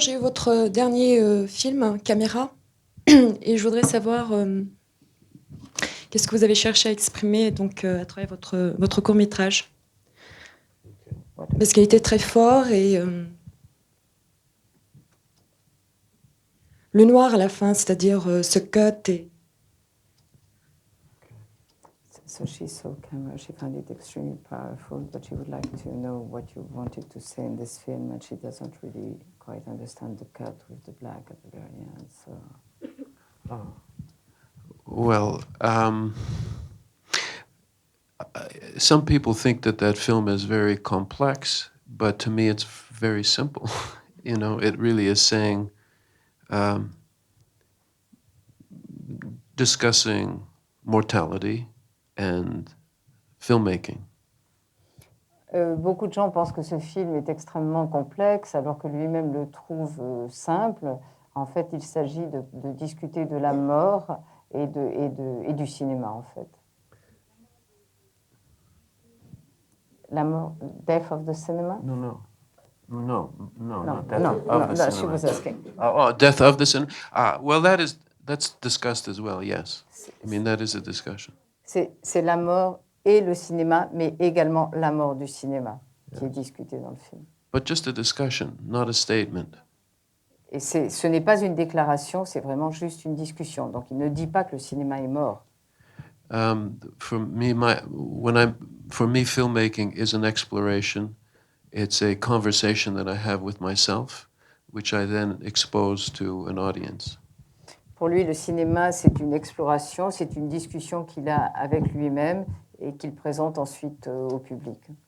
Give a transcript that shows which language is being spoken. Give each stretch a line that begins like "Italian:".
French: J'ai eu votre dernier film, Caméra, et je voudrais savoir qu'est-ce que vous avez cherché à exprimer donc, à travers votre court-métrage. Parce qu'il était très fort et le noir à la fin, c'est-à-dire ce cut et...
English: So she saw camera, she found it extremely powerful, but she would like to know what you wanted to say in this film, and she doesn't really quite understand the cut with the black at the very end. So. Well, some people think that film is very complex, but to me it's very simple. You know, it really is saying, discussing mortality and filmmaking.
French: Beaucoup de gens pensent que ce film est extrêmement complexe, alors que lui-même le trouve simple. En fait, il s'agit de discuter de la mort et du cinéma, en fait. La mort,
English: death of the cinema? No, not death no, of the cinema. she was asking. Death of the cinema. Well, that's discussed as well. Yes, I mean that is a discussion.
French: C'est la mort et le cinéma, mais également la mort du cinéma qui est discutée dans le film.
English: But just a discussion, not a statement.
French: Et ce n'est pas une déclaration, c'est vraiment juste une discussion. Donc il ne dit pas que le cinéma est mort.
English: For me, filmmaking is an exploration. It's a conversation that I have with myself, which I then expose to an audience.
French: Pour lui, le cinéma, c'est une exploration, c'est une discussion qu'il a avec lui-même et qu'il présente ensuite au public.